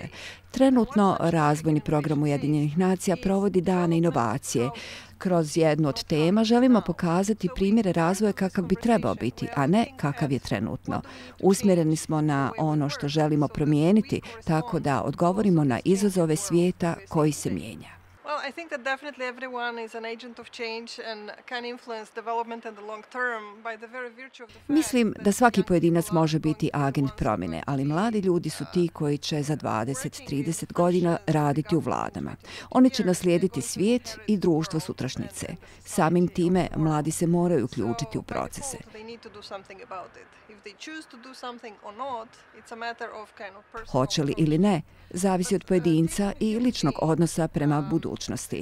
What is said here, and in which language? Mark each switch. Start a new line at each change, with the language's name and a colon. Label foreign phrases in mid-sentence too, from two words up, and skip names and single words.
Bosnian: Trenutno razvojni program Ujedinjenih nacija provodi dane inovacije. Kroz jednu od tema želimo pokazati primjere razvoja kakav bi trebao biti, a ne kakav je trenutno. Usmjereni smo na ono što želimo promijeniti, tako da odgovorimo na izazove svijeta koji se mijenja.
English: Well, I think that definitely everyone is an agent of change and can influence development in the long term by the very virtue of the fact.
Bosnian: Mislim da svaki pojedinac može biti agent promjene, ali mladi ljudi su ti koji će za 20-30 godina raditi u vladama. Oni će naslijediti svijet i društvo sutrašnjice. Samim time mladi se moraju uključiti u procese. Hoće li ili ne, zavisi od pojedinca i ličnog odnosa prema budućnosti.